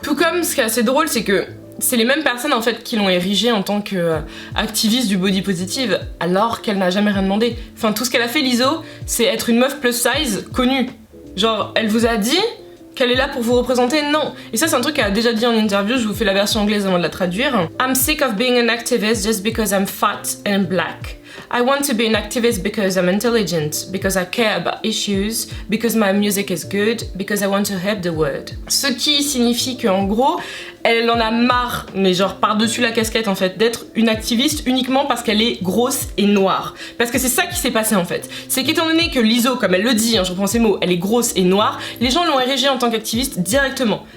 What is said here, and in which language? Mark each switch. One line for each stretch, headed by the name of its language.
French: Tout comme, ce qui est assez drôle, c'est que c'est les mêmes personnes en fait qui l'ont érigée en tant qu'activiste du body positive, alors qu'elle n'a jamais rien demandé. Enfin, tout ce qu'elle a fait, Lizzo, c'est être une meuf plus size connue. Genre, elle vous a dit qu'elle est là pour vous représenter? Non. Et ça, c'est un truc qu'elle a déjà dit en interview, je vous fais la version anglaise avant de la traduire.
English: I'm sick of being an activist just because I'm fat and black. I want to be an activist because I'm intelligent, because I care about issues, because my music is good, because I want to help the world.
French: Ce qui signifie qu'en gros, elle en a marre, mais genre par-dessus la casquette en fait, d'être une activiste uniquement parce qu'elle est grosse et noire. Parce que c'est ça qui s'est passé en fait. C'est qu'étant donné que Lizzo, comme elle le dit, hein, je reprends ses mots, elle est grosse et noire, les gens l'ont érigée en tant qu'activiste directement.